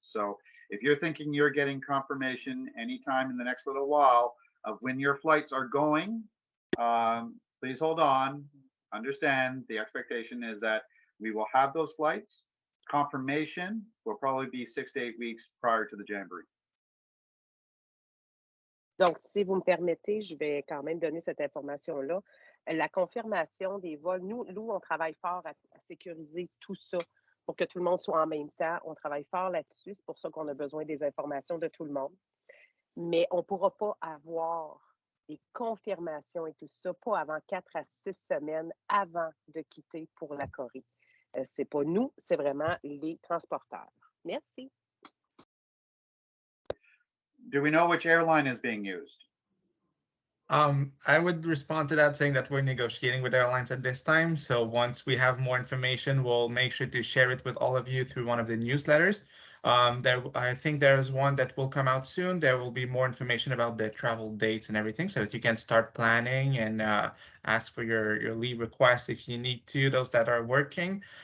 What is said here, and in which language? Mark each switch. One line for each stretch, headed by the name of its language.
English: So if you're thinking you're getting confirmation anytime in the next little while of when your flights are going, please hold on. Understand the expectation is that we will have those flights. Confirmation will probably be 6 to 8 weeks prior to the Jamboree.
French: Donc, si vous me permettez, je vais quand même donner cette information-là. La confirmation des vols, nous, on travaille fort à sécuriser tout ça pour que tout le monde soit en même temps. On travaille fort là-dessus. C'est pour ça qu'on a besoin des informations de tout le monde. Mais on ne pourra pas avoir des confirmations et tout ça, pas avant 4 à 6 semaines avant de quitter pour la Corée. C'est pas nous, c'est vraiment les transporteurs. Merci.
English: Do we know which airline is being used? I would respond to that saying that we're negotiating with airlines at this time. So once we have more information, we'll make sure to share it with all of you through one of the newsletters. I think there's one that will come out soon. There will be more information about the travel dates and everything so that you can start planning and ask for your leave requests if you need to, those that are working.